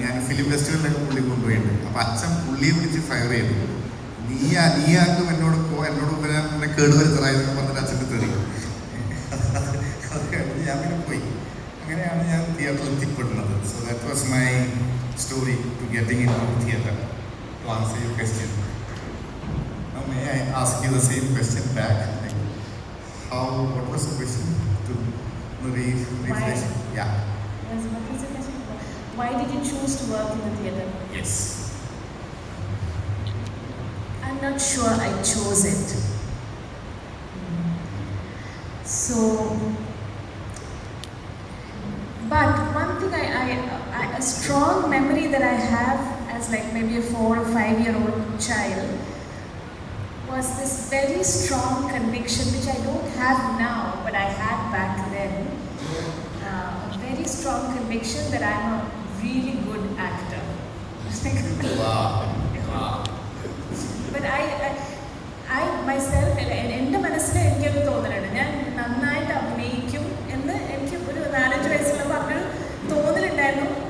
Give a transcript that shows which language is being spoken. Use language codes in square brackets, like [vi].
[ml] ഞാൻ ഫിലിം ഫെസ്റ്റിവലിലൊക്കെ പുള്ളി കൊണ്ടുപോയിട്ടുണ്ട്. അപ്പോൾ അച്ഛൻ പുള്ളിയെ വിളിച്ച് ഫയർ ചെയ്തു. നീയാക്കും എന്നോട് പിന്നെ കേടുവരുത്തറായെന്നൊക്കെ പറഞ്ഞിട്ട് അച്ഛൻ്റെ തെറി. അത് കഴിഞ്ഞ് ഞാൻ പിന്നെ പോയി. അങ്ങനെയാണ് ഞാൻ തിയേറ്ററിൽ എത്തിപ്പെടുന്നത്. [en] So that was my story to getting into theatre. To answer your question. Now may I ask you the same question back? Like what was the question? To refresh. Yeah. Yes, what was the question? Why did you choose to work in the theatre? Yes. I'm not sure I chose it. So, but one thing a strong memory that I have as like maybe a 4 or 5-year-old child was this very strong conviction, which I don't have now, but I had back then. A very strong conviction that I'm a really good actor. Wow. But I myself, [ml] എൻ്റെ മനസ്സിൽ എനിക്കൊരു തോന്നലുണ്ട്, ഞാൻ നന്നായിട്ട് അഭിനയിക്കും എന്ന് എനിക്ക് ഒരു 4-5 വയസ്സുള്ളപ്പോൾ അങ്ങനൊരു തോന്നലുണ്ടായിരുന്നു.